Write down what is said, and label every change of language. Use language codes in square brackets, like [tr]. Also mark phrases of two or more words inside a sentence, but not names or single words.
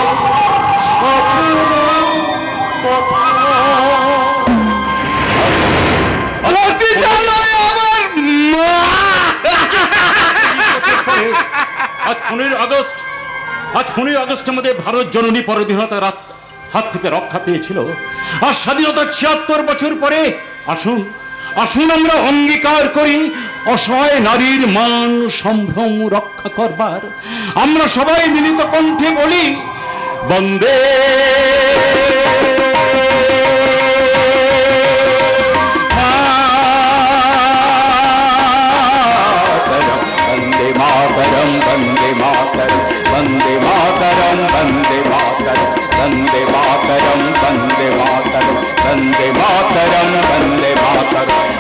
[bn] আজ 15 আগস্ট আজ 15 আগস্ট আমাদের ভারত জননী পরাধীনতার হাত থেকে রক্ষা পেয়েছিল। আর স্বাধীনতার 76 বছর পরে আসুন আসুন আমরা অঙ্গীকার করি অসহায় নারীর মান সম্ভ্রম রক্ষা করবার। আমরা সবাই মিলিত কণ্ঠে বলি বন্দে [sa] वंदे मातरम वंदे मातरम वंदे मातरम वंदे मातरम वंदे मातरम वंदे मातरम वंदे मातरम